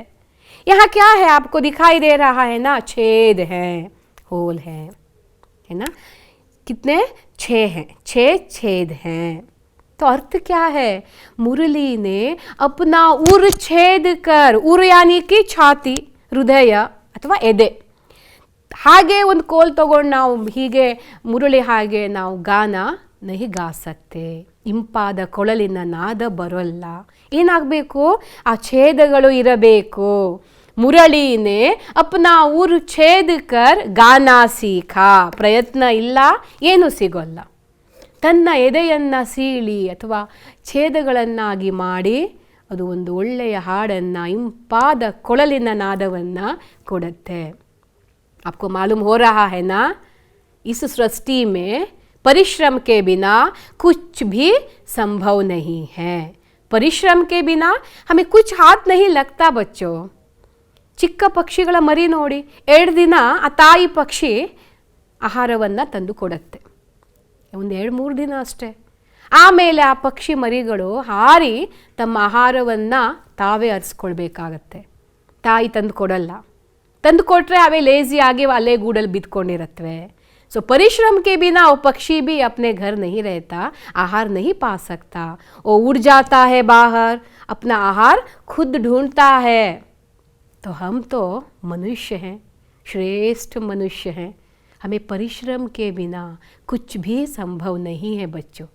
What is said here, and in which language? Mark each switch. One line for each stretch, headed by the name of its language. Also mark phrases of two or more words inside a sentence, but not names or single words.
Hindi: यहाँ क्या है आपको दिखाई दे रहा है ना, छेद हैं, होल है ना। कितने? 6 हैं, 6 छेद हैं। तो अर्थ क्या है, मुरली ने अपना उर छेद कर, उर यानी कि छाती, हृदय
Kannada: ಅಥವಾ ಎದೆ, ಹಾಗೆ ಒಂದು ಕೋಲ್ ತಗೊಂಡು ನಾವು ಹೀಗೆ ಮುರಳಿ ಹಾಗೆ ನಾವು
Hindi: गान नहीं गा सकते,
Kannada: ಇಂಪಾದ ಕೊಳಲಿನ ನಾದ ಬರೋಲ್ಲ. ಏನಾಗಬೇಕು, ಆ ಛೇದಗಳು ಇರಬೇಕು.
Hindi: मुरली ने अपना उर छेद कर गाना सीखा,
Kannada: ಪ್ರಯತ್ನ ಇಲ್ಲ ಏನು ಸಿಗೋಲ್ಲ. ತನ್ನ ಎದೆಯನ್ನು ಸೀಳಿ ಅಥವಾ ಛೇದಗಳನ್ನಾಗಿ ಮಾಡಿ ಅದು ಒಂದು ಒಳ್ಳೆಯ ಹಾಡನ್ನು, ಇಂಪಾದ ಕೊಳಲಿನ ನಾದವನ್ನು ಕೊಡುತ್ತೆ.
Hindi: आपको मालूम हो रहा है ना, इस सृष्टि में परिश्रम के बिना कुछ भी संभव नहीं है. परिश्रम के बिना हमें कुछ हाथ नहीं लगता बच्चों.
Kannada: ಚಿಕ್ಕ ಪಕ್ಷಿಗಳ ಮರಿ ನೋಡಿ, 2 ದಿನ ಆ ತಾಯಿ ಪಕ್ಷಿ ಆಹಾರವನ್ನು ತಂದು ಕೊಡುತ್ತೆ, ಒಂದು 2-3 ದಿನ ಅಷ್ಟೇ. ಆಮೇಲೆ ಆ ಪಕ್ಷಿ ಮರಿಗಳು ಹಾರಿ ತಮ್ಮ ಆಹಾರವನ್ನು ತಾವೇ ಅರಿಸ್ಕೊಳ್ಬೇಕಾಗತ್ತೆ. ತಾಯಿ ತಂದು ಕೊಡಲ್ಲ, ತಂದು ಕೊಟ್ಟರೆ ಅವೇ ಲೇಜಿ ಆಗಿ ಅಲ್ಲೇ ಗೂಡಲ್ಲಿ ಬಿದ್ಕೊಂಡಿರತ್ವೆ.
Hindi: सो परिश्रम के बिना वो पक्षी भी अपने घर नहीं रहता, आहार नहीं पा सकता. वो उड़ जाता है बाहर, अपना आहार खुद ढूंढता है. तो हम तो मनुष्य हैं, श्रेष्ठ मनुष्य हैं. हमें परिश्रम के बिना कुछ भी संभव नहीं है बच्चों.